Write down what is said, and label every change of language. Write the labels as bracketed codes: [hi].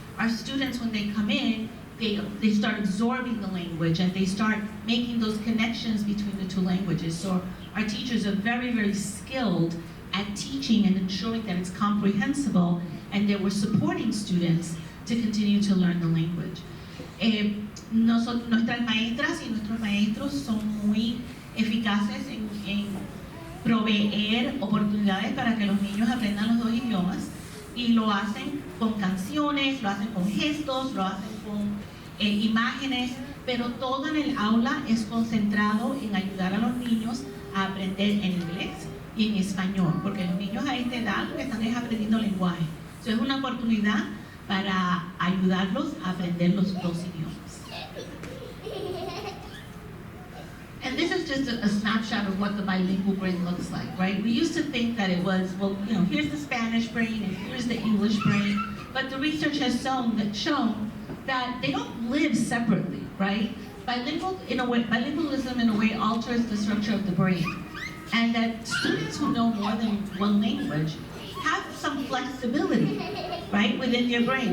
[en] Our students, when they come in, they start absorbing the language and they start making those connections between the two languages. So our teachers are very, very skilled at teaching and ensuring that it's comprehensible, and that we're supporting students to continue to learn the language. [es] Nuestras maestras y nuestros maestros son muy eficaces en proveer oportunidades para que los niños aprendan los dos idiomas, y lo hacen con canciones, lo hacen con gestos, lo hacen con imágenes, pero todo en el aula es concentrado en ayudar a los niños a aprender en inglés y en español, porque los niños a esta edad lo que están es aprendiendo lenguaje. Eso es una oportunidad para ayudarlos a aprender los dos idiomas. [en] And this is just a snapshot of what the bilingual brain looks like, right? We used to think that it was, well, here's the Spanish brain and here's the English brain, but the research has shown that they don't live separately, right? Bilingualism in a way alters the structure of the brain, and that students who know more than one language have some flexibility, right, within your brain.